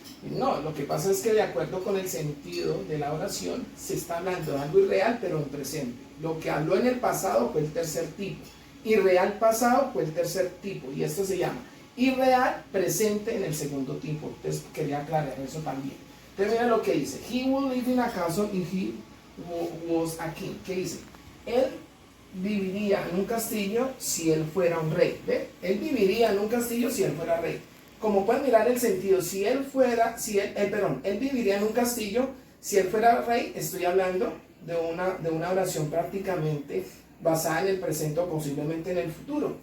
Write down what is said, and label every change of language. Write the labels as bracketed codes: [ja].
[es] No, lo que pasa es que de acuerdo con el sentido de la oración, se está hablando de algo irreal, pero en presente. Lo que habló en el pasado fue el tercer tipo. Irreal pasado fue el tercer tipo, y esto se llama irreal presente en el segundo tipo. Entonces quería aclarar eso también. Entonces mira lo que dice. [en] He will live in a castle if he was a king. [es] ¿Qué dice? Él viviría en un castillo si él fuera un rey. ¿Ve? Él viviría en un castillo si él fuera rey. Como pueden mirar el sentido, él viviría en un castillo si él fuera rey. Estoy hablando de una oración prácticamente basada en el presente o posiblemente en el futuro.